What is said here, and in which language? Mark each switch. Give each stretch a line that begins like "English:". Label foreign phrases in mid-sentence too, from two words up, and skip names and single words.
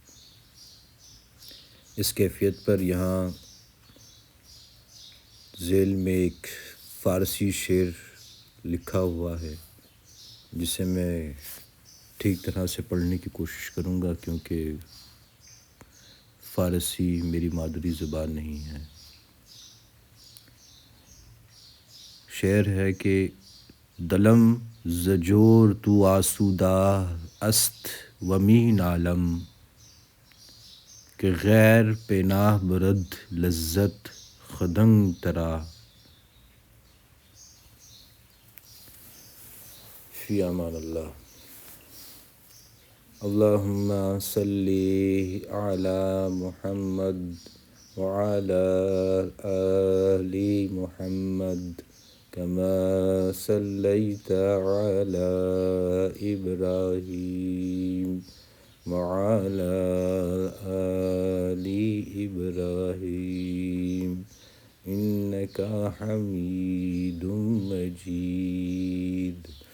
Urdu: اس کیفیت پر یہاں ذیل میں ایک فارسی شعر لکھا ہوا ہے، جسے میں ٹھیک طرح سے پڑھنے کی کوشش کروں گا، کیونکہ فارسی میری مادری زبان نہیں ہے۔ شعر ہے کہ
Persian: دلم زجور تو آسودہ است و می نالم، کہ غیر پناہ برد لذت خدنگ ترا۔
Arabic: فی امان اللہ۔ اللہم صلی علی محمد وعلی آل محمد كما صليت على إبراهيم وعلى آل إبراهيم إنك حميد مجيد۔